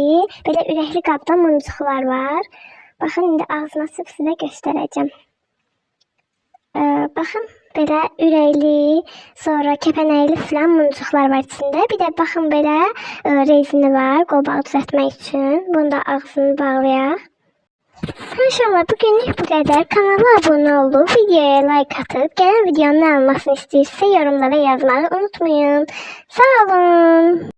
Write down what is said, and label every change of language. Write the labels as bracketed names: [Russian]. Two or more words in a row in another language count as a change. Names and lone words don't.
[Azerbaijani] Belə ürəkli qabda muncuqlar var. Baxın, indi ağzını açıb sizə göstərəcəm. Baxın, belə ürəkli, sonra kəpənəkli filan muncuqlar var içində. Bir də baxın, belə rezini var qolbağı düzəltmək üçün. Bunu da ağzını bağlayaq. [Turkish] İnşallah bugünlük bu kadar. Kanala abone olup videoya like atıp gelen videonun ne olmasını istiyorsa yorumlara yazmayı unutmayın. Sağ olun.